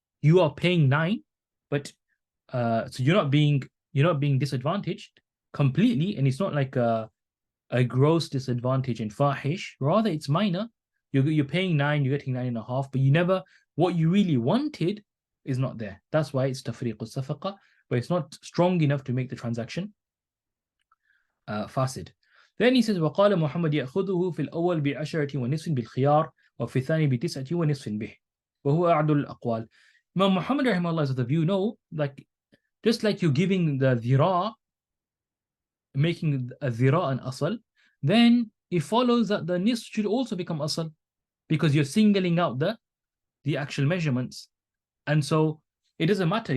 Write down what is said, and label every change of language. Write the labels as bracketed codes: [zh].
[en] You are paying 9, but so you're not being disadvantaged completely, and it's not like a gross disadvantage in fahish. Rather, it's minor. You're paying 9, you're getting 9.5, but what you really wanted is not there. That's why it's tafriq as-safaqah, but it's not strong enough to make the transaction fasid. [ar] Then he says, وقال محمد يأخذه في الأول بعشرة ونصف بالخيار وفي الثاني بتسعة ونصف به وهو أعدل الأقوال. [en] Imam Muhammad rahimahullah is of the view, no, like just like you're giving the dhira, making a dhira an asal, then it follows that the nisf should also become asal, because you're singling out the actual measurements. And so it doesn't matter.